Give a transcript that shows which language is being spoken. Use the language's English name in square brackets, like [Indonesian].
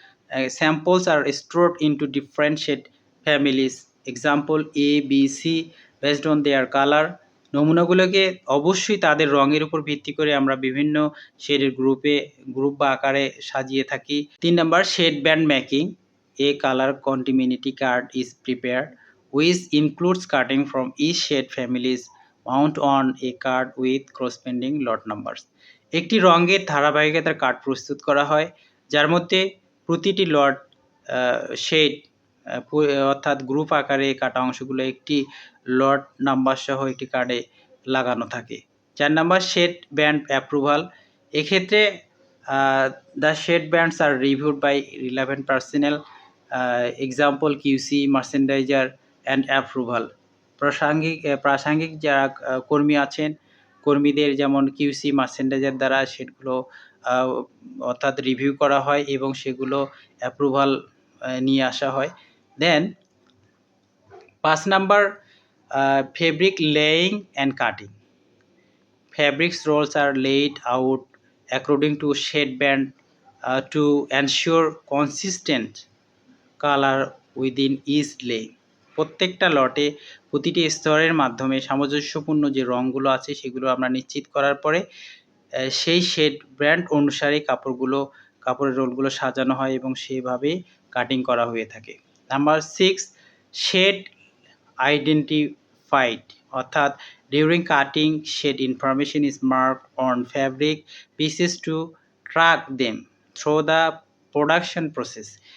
[English] Samples are stored into different shade families. Example A, B, C based on their color. [Bangla] নমুনাগুলোকে অবশ্যই তাদের রঙের উপর ভিত্তি করে আমরা বিভিন্ন শেডের গ্রুপ বা আকারে সাজিয়ে থাকি। [English] 3 number shade band making. A color continuity card is prepared which includes cutting from each shade families mount on a card with corresponding lot numbers. [Bangla] একটি রঙের ধারাবাহিকতার কার্ড প্রস্তুত করা হয় যার মধ্যে প্রতিটি লট শেড অর্থাৎ গ্রুপ আকারে কাটা অংশগুলো একটি লট নাম্বার সহ একটি কার্ডে লাগানো থাকে। [English] 4 number shade band approval. এক্ষেত্রে the shade bands are reviewed by relevant personnel, example QC, merchandiser and approval. [Bangla] প্রাসঙ্গিক যারা কর্মী আছেন কর্মীদের যেমন কিউসি, মার্চেন্ডাইজার দ্বারা শেডগুলো অর্থাৎ রিভিউ করা হয় এবং সেগুলো অ্যাপ্রুভাল নিয়ে আসা হয়। [English] Then 5 number fabric laying and cutting. Fabrics rolls are laid out according to shade band to ensure consistent color within each lay. [Bangla] প্রত্যেকটা লটে প্রতিটি স্তরের মাধ্যমে সামঞ্জস্যপূর্ণ যে রঙগুলো আছে সেগুলো আমরা নিশ্চিত করার পরে সেই শেড ব্র্যান্ড অনুসারে কাপড়ের রোলগুলো সাজানো হয় এবং সেভাবে কাটিং করা হয়ে থাকে। [English] Number 6 shade identified, অর্থাৎ during cutting shade information is marked on fabric pieces to track them through the production process.